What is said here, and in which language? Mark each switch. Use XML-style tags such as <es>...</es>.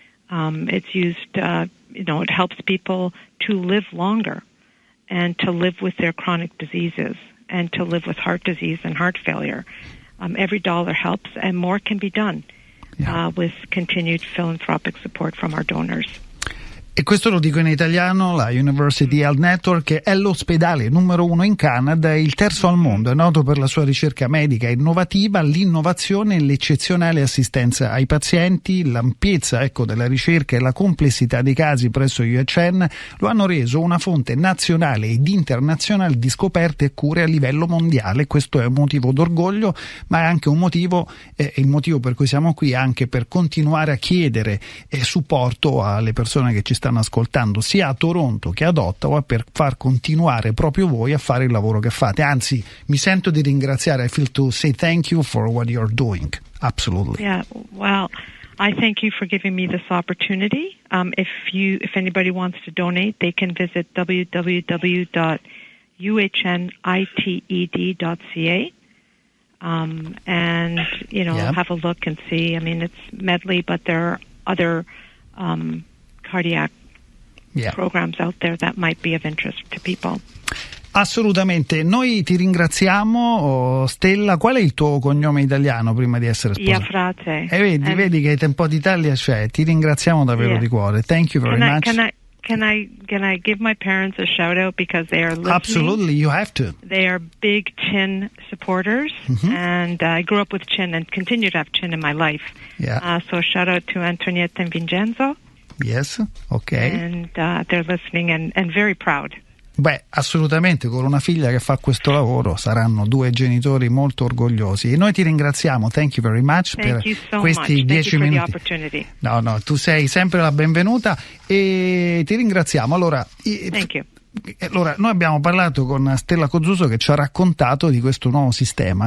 <en>It's used, it helps people to live longer and to live with their chronic diseases and to live with heart disease and heart failure. Every dollar helps, and more can be done with continued philanthropic support from our donors.</en> <it>E questo lo dico in italiano, la University Health Network è l'ospedale numero 1 in Canada e il terzo al mondo, è noto per la sua ricerca medica innovativa, l'innovazione e l'eccezionale assistenza ai pazienti, l'ampiezza della ricerca e la complessità dei casi presso UHN lo hanno reso una fonte nazionale ed internazionale di scoperte e cure a livello mondiale. Questo è un motivo d'orgoglio, ma è anche un motivo, il motivo per cui siamo qui, anche per continuare a chiedere supporto alle persone che ci stanno ascoltando sia a Toronto che ad Ottawa per far continuare proprio voi a fare il lavoro che fate. Anzi, mi sento di ringraziare.</it> <en>I feel to say thank you for what you're doing. Absolutely. Yeah, well, I thank you for giving me this opportunity. If anybody wants to donate, they can visit www.uhnITED.ca and have a look and see. I mean, it's Medley, but there are other cardiac programs out there that might be of interest to people.</en> <it>Assolutamente. Noi ti ringraziamo, Stella. Qual è il tuo cognome italiano prima di essere sposata? Frate. Vedi che un po' d'Italia c'è. Ti ringraziamo davvero di cuore.</it> <en>Thank you very much. Can I give my parents a shout out because they are listening? Absolutely, you have to. They are big Chin supporters, and I grew up with Chin and continue to have Chin in my life. Yeah. So shout out to Antonietta and Vincenzo. Yes, okay. And they're listening and very proud.</en> <it>Beh, assolutamente, con una figlia che fa questo lavoro saranno due genitori molto orgogliosi. E noi ti ringraziamo,</it> <en>thank you very much</en> <it>per questi 10 minuti. No, tu sei sempre la benvenuta e ti ringraziamo. Allora,</it> <en>thank you.</en> <it>Allora, noi abbiamo parlato con Stella Kozusco che ci ha raccontato di questo nuovo sistema.</it>